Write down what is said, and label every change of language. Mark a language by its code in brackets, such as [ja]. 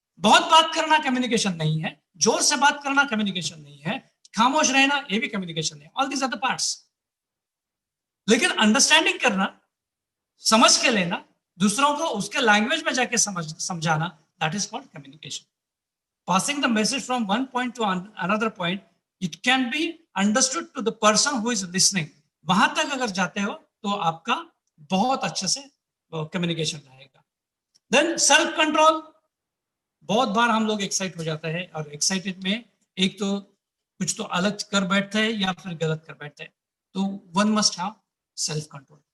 [hi] बहुत बात करना कम्युनिकेशन नहीं है, जोर से बात करना कम्युनिकेशन नहीं है, खामोश रहना ये भी कम्युनिकेशन है, [en] All these are the parts. [hi] लेकिन अंडरस्टैंडिंग करना, समझ के लेना, दूसरों को उसके लैंग्वेज में जाके समझाना, [en] That is called communication. Passing the message from one point to another point, it can be understood to the person who is listening. [hi] वहां तक अगर जाते हो तो आपका बहुत अच्छे से कम्युनिकेशन रहेगा। देन सेल्फ कंट्रोल, बहुत बार हम लोग एक्साइट हो जाते हैं और एक्साइटेड में एक तो कुछ तो अलग कर बैठते हैं या फिर गलत कर बैठते हैं, तो [en] One must have self control.